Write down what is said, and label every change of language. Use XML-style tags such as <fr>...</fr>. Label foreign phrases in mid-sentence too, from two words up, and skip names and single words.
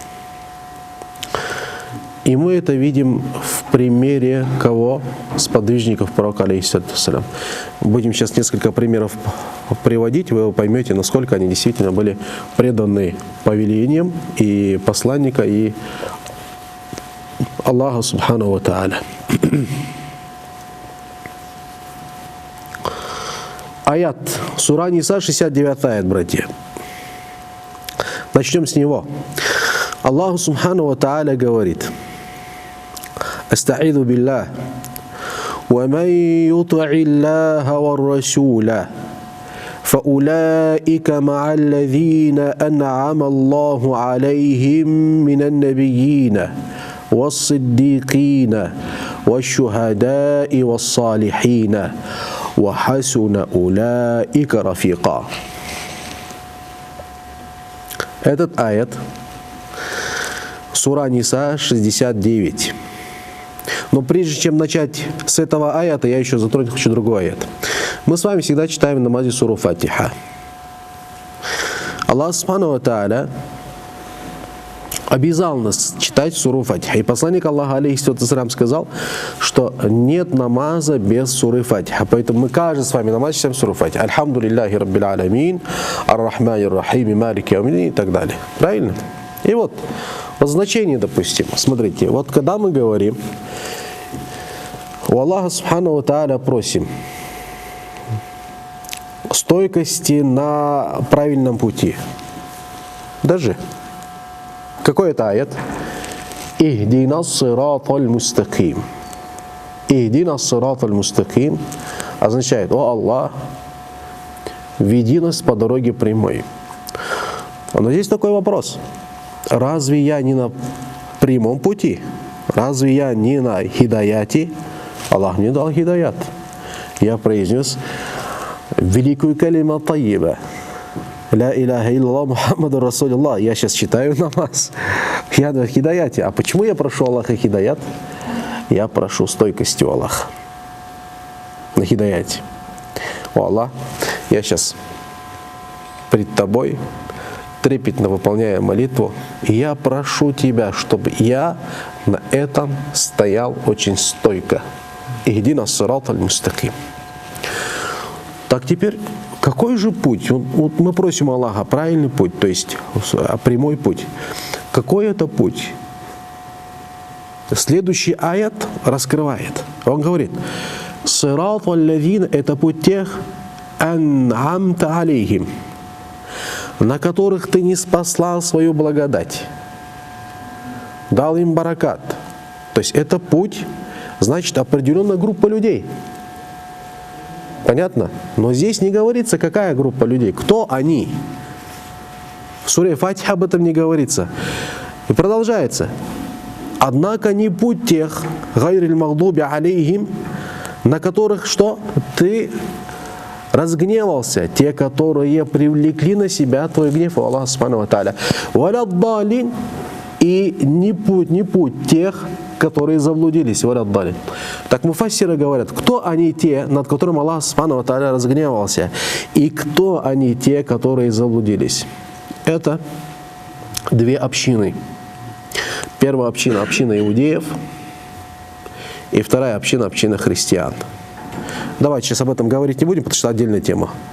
<ru>И мы это видим в примере кого? Сподвижников пророка, алейхиссалям. Будем сейчас несколько примеров приводить, вы поймете, насколько они действительно были преданы повелениям и посланника, и Аллаха</ru> <ar>سبحانه وتعالى.</ar> <ru>Аят. Сура Ниса, 69 аят, братья. Начнем с него.</ru> <ar>الله سبحانه وتعالى говорит: «أستعيذ بالله ومن يطع الله والرسول, فأولئك مع الذين أنعم الله عليهم من النبيين والصديقين والشهداء والصالحين وحسن أولئك رفيقا».</ar> <ru>Этот аят, сура Ниса, 69. Но прежде чем начать с этого аята, я еще затронуть хочу другой аят. Мы с вами всегда читаем в намазе суру Фатиха. Аллах</ru> <ar>سبحانه وتعالى</ar> <ru>обязал нас читать суру Фатиха. И посланник Аллаха, алейхиссалям, сказал, что нет намаза без суры Фатиха. Поэтому мы каждый с вами намаз читаем суру Фатиха.</ru> <ar>الحمد لله رب العالمين الرحمن الرحيم مالك يوم الدين</ar> <ru>и так далее. Правильно? И вот значение, допустим. Смотрите, вот когда мы говорим, у Аллаха</ru> <ar>سبحانه وتعالى</ar> <ru>просим стойкости на правильном пути. Даже какой это аят?</ru> <ar>اهدنا الصراط المستقيم. اهدنا الصراط المستقيم</ar> <ru>означает: о Аллах, веди нас по дороге прямой. Но здесь такой вопрос. Разве я не на прямом пути? Разве я не на хидаяте? Аллах мне дал хидаят. Я произнес великую</ru> <ar>كلمة طيبة. لا إله إلا الله محمد رسول الله.</ar> <ru>Я сейчас читаю намаз. Я на хидаяте. А почему я прошу Аллаха хидаят? Я прошу стойкости у Аллаха. На хидаяте. О Аллах, я сейчас пред Тобой трепетно выполняю молитву. И я прошу Тебя, чтобы я на этом стоял очень стойко.</ru> <ar>اهدنا الصراط المستقيم.</ar> <ru>Так теперь, какой же путь? Вот мы просим Аллаха правильный путь, то есть прямой путь. Какой это путь? Следующий аят раскрывает. Он говорит:</ru> <ar>«صراط الذين»</ar> <ru>— это путь тех,</ru> <ar>أنعمت عليهم,</ar> <ru>на которых ты не спаслал свою благодать, дал им баракат. То есть это путь, значит, определенная группа людей. Понятно? Но здесь не говорится, какая группа людей, кто они. В суре Фатиха об этом не говорится. И продолжается. Однако не путь тех,</ru> <ar>غير المغضوب عليهم,</ar> <ru>на которых что? Ты разгневался, те, которые привлекли на себя твой гнев,</ru> <ar>الله سبحانه وتعالى.</ar> <ru>Валяддалин, и не путь тех, которые заблудились. Валяддалин. Так муфассиры говорят, кто они те, над которыми Аллах</ru> <ar>سبحانه وتعالى</ar> <ru>разгневался, и кто они те, которые заблудились. Это две общины. Первая община — община иудеев, и вторая община — община христиан. Давайте сейчас об этом говорить не будем, потому что отдельная тема.</ru>